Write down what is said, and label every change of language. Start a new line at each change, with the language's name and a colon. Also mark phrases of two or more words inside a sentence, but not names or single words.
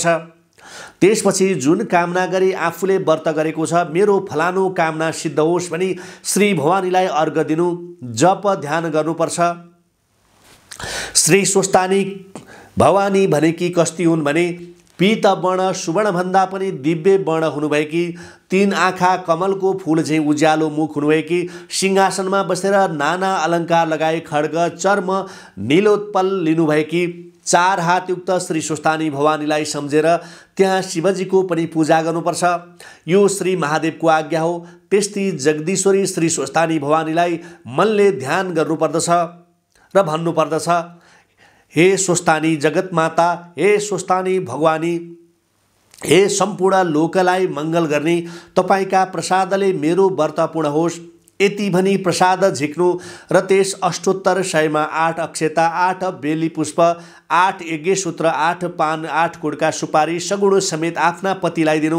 Nepali: त्यसपछि जुन कामना गरी आफूले व्रत गरेको छ, मेरो फलानु कामना सिद्ध होस् भनी श्री भवानीलाई अर्घ दिनु, जप ध्यान गर्नुपर्छ। श्री स्वस्थानी भवानी भनेकी कस्ती हुन् भने पीत वर्ण, सुवर्ण भन्दा पनि दिव्य वर्ण हुनुभएकी, 3 आँखा, कमलको फूल झैँ उज्यालो मुख हुनुभएकी, सिंहासनमा बसेर नाना अलङ्कार लगाई खड्ग, चर्म, नीलोत्पल लिनुभएकी, 4 हातयुक्त श्री स्वस्थानी भवानीलाई सम्झेर त्यहाँ शिवजीको पनि पूजा गर्नुपर्छ। यो श्री महादेवको आज्ञा हो। त्यस्तै जगदीश्वरी श्री स्वस्थानी भवानीलाई मनले ध्यान गर्नुपर्दछ र भन्नुपर्दछ, हे स्वस्थानी जगतमाता, हे स्वस्थानी भगवानी, हे सम्पूर्ण लोकलाई मङ्गल गर्ने तपाईका प्रसादले मेरो व्रत पूर्ण होस्। यति भनी प्रसाद झिक्नु र त्यस अष्टोत्तर 100 मा 8 अक्षता, 8 बेली पुष्प, 8 यज्ञसूत्र, 8 पान, 8 कुडका सुपारी सगुण समेत आफ्ना पतिलाई दिनु।